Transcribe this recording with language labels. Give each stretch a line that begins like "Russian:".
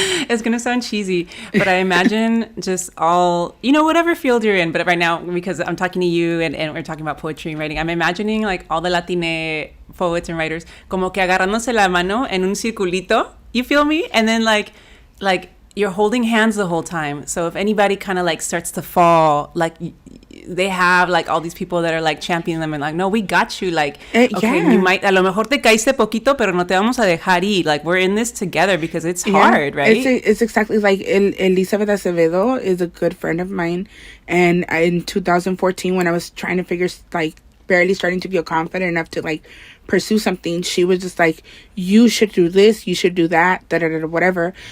English: It's gonna sound cheesy, but I imagine just all, whatever field you're in, but right now, because I'm talking to you and we're talking about poetry and writing, I'm imagining like all the Latine poets and writers
Spanish: como que agarrándose la mano en un circulito,
English: you feel me? And then like you're holding hands the whole time. So if anybody kind of like starts to fall, like they have like all these people that are like championing them and like, no, we got you. Like, okay, yeah. you might,
Spanish: a lo mejor te caíste poquito, pero no te vamos a dejar ir.
English: Like, we're in this together because it's hard, right? It's exactly like Elizabeth Acevedo is a good friend of mine. And in 2014, when I was trying to figure, like, barely starting to feel confident enough to like pursue something, she was just like, you should do this, you should do that, whatever.